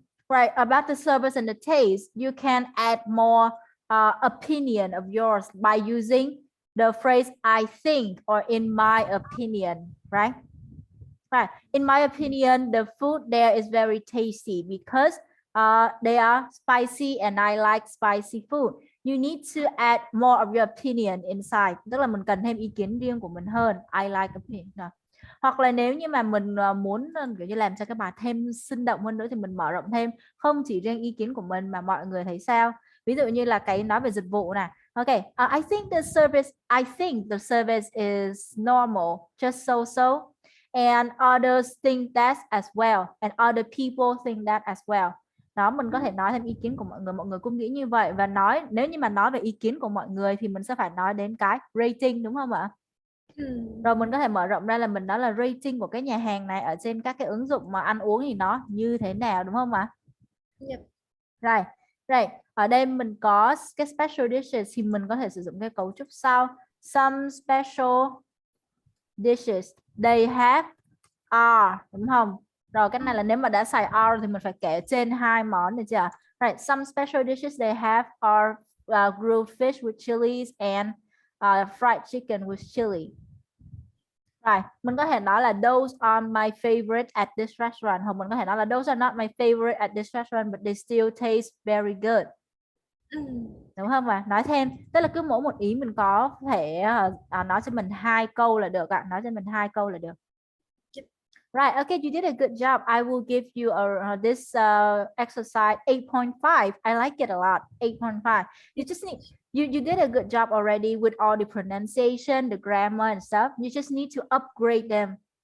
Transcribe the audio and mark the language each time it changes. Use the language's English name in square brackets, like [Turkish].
[English] Right, about the service and the taste, you can add more opinion of yours by using the phrase I think or in my opinion, right? Right, in my opinion, the food there is very tasty because they are spicy and I like spicy food. You need to add more of your opinion inside. [Vietnamese] Tức là mình cần thêm ý kiến riêng của mình hơn. [English] I like opinion. [Vietnamese] Hoặc là nếu như mà mình muốn kiểu như làm cho cái bài thêm sinh động hơn nữa thì mình mở rộng thêm không chỉ riêng ý kiến của mình mà mọi người thấy sao. Ví dụ như là cái nói về dịch vụ nè, [English] Okay, I think the service is normal, just so, and others think that as well, and other people think that as well. [Vietnamese] Đó, mình có thể nói thêm ý kiến của mọi người cũng nghĩ như vậy, và nếu như mà nói về ý kiến của mọi người thì mình sẽ phải nói đến cái rating, đúng không ạ? Rồi mình có thể mở rộng ra là mình nói là rating của cái nhà hàng này ở trên các cái ứng dụng mà ăn uống thì nó như thế nào, đúng không ạ? [English] Yep. Right. [Vietnamese] Ở đây mình có cái special dishes thì mình có thể sử dụng cái cấu trúc sau. [English] Some special dishes they have are, [Vietnamese] đúng không? Rồi cái này là nếu mà đã xài are thì mình phải kể trên hai món, được chưa? [English] Right. Some special dishes they have are grilled fish with chilies and fried chicken with chili. [Vietnamese] Rồi, mình có thể nói là [English] those are my favorite at this restaurant, [Vietnamese] hoặc mình có thể nói là [English] those are not my favorite at this restaurant but they still taste very good. [Vietnamese] Đúng không ạ? Nói thêm, tức là cứ mỗi một ý mình có thể nói cho mình 2 câu là được ạ. Nói cho mình 2 câu là được. [English] Right, okay, you did a good job. I will give you this exercise 8.5. I like it a lot. 8.5. You just need you did a good job already with all the pronunciation, the grammar and stuff. You just need to upgrade them.